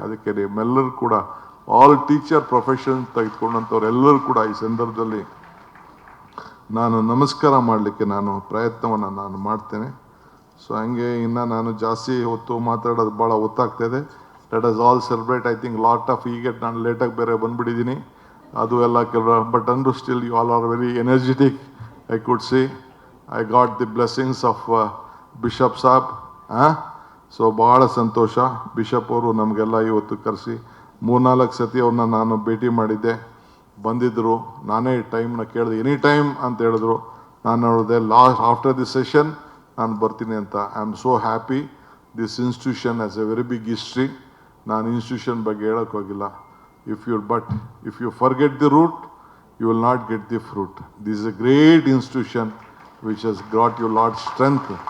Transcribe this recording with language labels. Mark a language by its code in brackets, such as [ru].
[kn] ಅದಕ್ಕೆ ನಿಮ್ಮೆಲ್ಲರೂ ಕೂಡ, [en] all teacher profession [kn] ತೆಗೆದುಕೊಂಡಂಥವ್ರೆಲ್ಲರೂ ಕೂಡ ಈ ಸಂದರ್ಭದಲ್ಲಿ ನಾನು ನಮಸ್ಕಾರ ಮಾಡಲಿಕ್ಕೆ ನಾನು ಪ್ರಯತ್ನವನ್ನು ನಾನು ಮಾಡ್ತೇನೆ. ಸೊ ಹಂಗೆ ಇನ್ನು ನಾನು ಜಾಸ್ತಿ ಹೊತ್ತು ಮಾತಾಡೋದು ಭಾಳ ಹೊತ್ತಾಗ್ತಾಯಿದೆ. [en] Let us all celebrate. I think lot of [kn] ಈಗ ನಾನು ಲೇಟಾಗಿ ಬೇರೆ ಬಂದುಬಿಟ್ಟಿದ್ದೀನಿ, ಅದು ಎಲ್ಲ ಕೆಲವು. [en] But Andrew still you all are very energetic. I could see I got the blessings of Bishop Saab. [kn] So ಭಾಳ ಸಂತೋಷ. ಬಿಷಪ್ ಅವರು ನಮಗೆಲ್ಲ ಇವತ್ತು ಕರೆಸಿ 3-4 ಸತಿ ಅವ್ರನ್ನ ನಾನು ಭೇಟಿ ಮಾಡಿದ್ದೆ. ಬಂದಿದ್ದರು, ನಾನೇ ಟೈಮ್ನ ಕೇಳಿದೆ. [en] any time [kn] ಅಂತ ಹೇಳಿದ್ರು. ನಾನು ಹೇಳಿದೆ [en] after the session [kn] ನಾನು ಬರ್ತೀನಿ ಅಂತ. [en] I am so happy. This institution has a very big history. [kn] ನಾನು ಇನ್ಸ್ಟಿಟ್ಯೂಷನ್ ಬಗ್ಗೆ ಹೇಳೋಕ್ಕೆ ಹೋಗಿಲ್ಲ. [en] If you forget the root, you will not get the fruit. This is a great institution which has brought you lot strength.